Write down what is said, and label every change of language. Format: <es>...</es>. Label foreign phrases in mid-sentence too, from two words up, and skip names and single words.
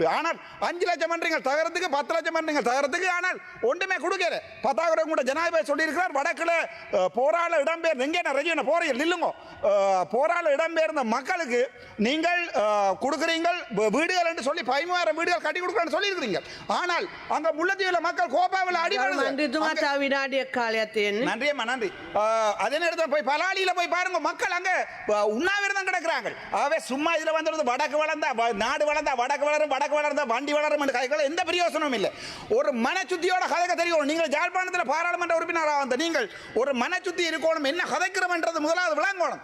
<ta>ஆனால் 5 லட்சம் மன்றங்கள் தகரத்துக்கு, 10 லட்சம் மன்றங்கள் தகரத்துக்கு, ஆனால் ஒன்றுமே கொடுக்கல. 10,000 கூட ஜனாதிபதி சொல்லியிருக்கிறார். வடக்கில் போராள இடம்பெயர்ந்த எங்கே ரஜின போறீங்க இல்லைங்க, போராள இடம்பெயர்ந்த மக்களுக்கு நீங்கள் கொடுக்குறீங்கள் வீடுகள் என்று சொல்லி 13,000 வீடுகள் கட்டி கொடுக்குறேன்னு சொல்லியிருக்கிறீங்க. ஆனால் அங்கே முல்லைத்தீவில் மக்கள் கோபாவில்</ta> <si>විනාඩියක් කාලයක් තියෙන්නේ.</si> <ta>நன்றியம்மா, நன்றி. அதே நேரத்தில் போய் பலாலியில் போய் பாருங்க, மக்கள் அங்கே உண்ணாவிரதம் கிடக்கிறாங்க. ஆகவே சும்மா இதில் வந்துடுது வடக்கு வளர்ந்தா நாடு வளர்ந்தா வடக்கு வளரும், வடக்கு வளர்ந்தா வண்டி வளரும் என்று கதைகள் எந்த பிரயோசனமும் இல்லை. ஒரு மனச்சுத்தியோட கதைக்க தெரியும். நீங்கள் யாழ்ப்பாணத்தில் பாராளுமன்ற உறுப்பினராக வந்த நீங்கள் ஒரு மனச்சுத்தி இருக்கணும், என்ன கதைக்கிறோம்ன்றது முதலாவது விளங்கணும்.</ta>